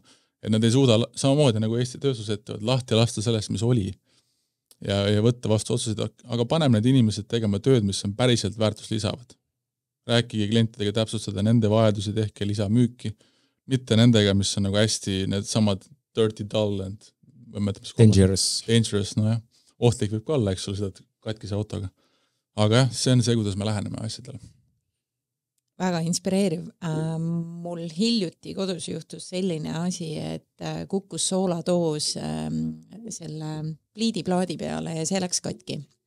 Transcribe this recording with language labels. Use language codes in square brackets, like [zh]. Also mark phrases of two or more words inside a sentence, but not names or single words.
[et] Et nad ei suuda samamoodi nagu Eesti tööstusettevõtted lahti lasta sellest, mis oli. Ja võtta vastu otsuseid, aga paneme need inimesed tegema tööd, mis on päriselt väärtus lisavad. Rääkige klientidega täpsustada nende vajadusi, tehke lisamüüki, mitte nendega, mis on nagu hästi need samad [en] dirty, dull and dangerous, [et] ohtlik võib ka olla, eks ole, seda katkise autoga. Aga jah, see on see, kuidas me läheneme asjadele. Väga inspireeriv. Mul hiljuti kodus juhtus selline asi, et kukkus sooladoos selle pliidiplaadi peale ja see läks katki.